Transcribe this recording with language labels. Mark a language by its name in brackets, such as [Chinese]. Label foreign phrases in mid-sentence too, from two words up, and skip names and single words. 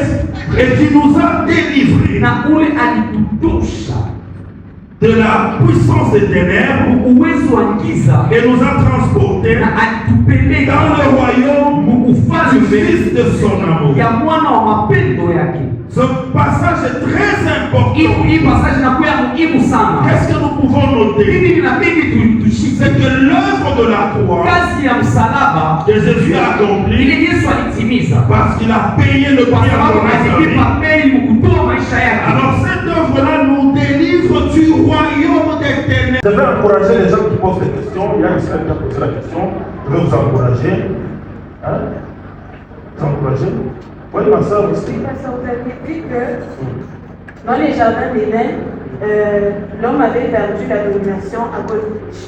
[French] Et qui nous a délivrés de la puissance des ténèbres et nous a transportés dans le royaume du Fils de son amour. Ce passage est très important. [Swahili] Hii passage inakuwa muhimu sana. [French] Qu'est-ce que nous pouvons noter? [Swahili] Hivi inabidi tushike [French] C'est que l'œuvre de la croix [Swahili] kazi ya msalaba [French] que Jésus a accomplie [Swahili] ile Yesu alitimiza [French] parce qu'il a payé le [Swahili] kwa [French] prix à [Swahili] sababu [French] notre vie. [Swahili] alilipa bei mkutoa maisha yake. [French] Alors cette œuvre-là nous délivre du royaume des ténèbres. Je vais encourager les gens qui posent des questions. Il y a ici qui a posé la question. Je vais vous encourager. Hein? Vous encourager. Oui, ma soeur aussi. Parce que vous avez dit que dans les jardins d'Éden, l'homme avait perdu la domination à cause du péché.